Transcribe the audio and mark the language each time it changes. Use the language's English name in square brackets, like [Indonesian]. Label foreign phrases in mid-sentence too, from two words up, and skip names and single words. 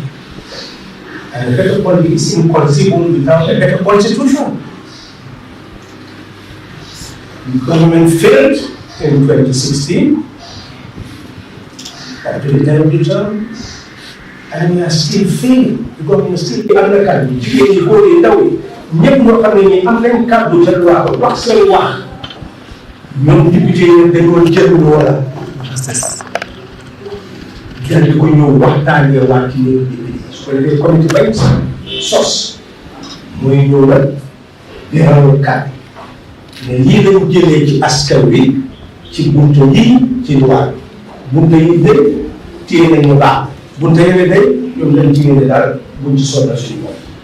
[English] And a better country is inconceivable without a better constitution. The government failed in 2016 up to the end of the term. and we are still failing. The government still [Wolof] am na kàddu jigéen ñi góor yi ndaw yi ñëpp ñoo xam ne nii am nañ kàddu ca loi ba wax seen wax ñoom député yi dañoo jël loola jël di ko ñëw waxtaanee waat ci ñoom député su ko defee comité bañ sos mooy ñëw nag di rawal kàddu mais lii lañu jëlee ci askan wi ci bunte yi ci loi bunte yi de téye nañu baax bunte yi de ñoom lañ ci génne daal buñ ci sonal suñu bopp